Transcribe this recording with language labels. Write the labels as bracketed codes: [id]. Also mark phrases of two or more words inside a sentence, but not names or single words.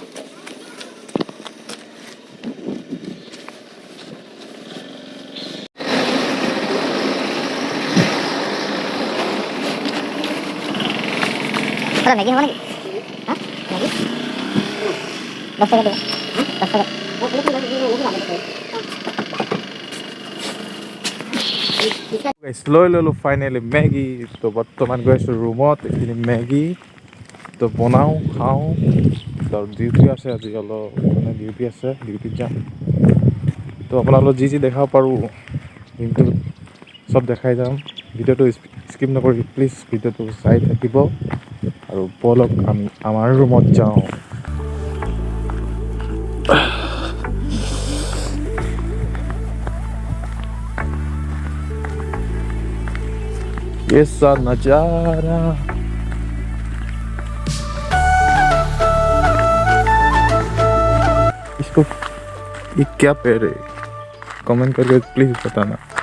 [id] kalau megi apa lagi hah megi 10 টাকা deh 10 টাকা [as] লৈ ল'লোঁ ফাইনেলি মেগী। তো বৰ্তমান গৈ আছোঁ ৰুমত। এইখিনি মেগী তো বনাওঁ, খাওঁ। তো ডিউটি আছে আজি, অলপ মানে ডিউটি আছে, ডিউটিত যাম। তো আপোনালোকক যি দেখাব পাৰোঁ দিনটো চব দেখাই যাম। ভিডিঅ'টো স্কিপ নকৰি প্লিজ ভিডিঅ'টো চাই থাকিব আৰু ব'লক আমি আমাৰ ৰুমত যাওঁ। [hi] ये सा नजारा इसको ये क्या पेड़ है, कमेंट करके प्लीज बताना।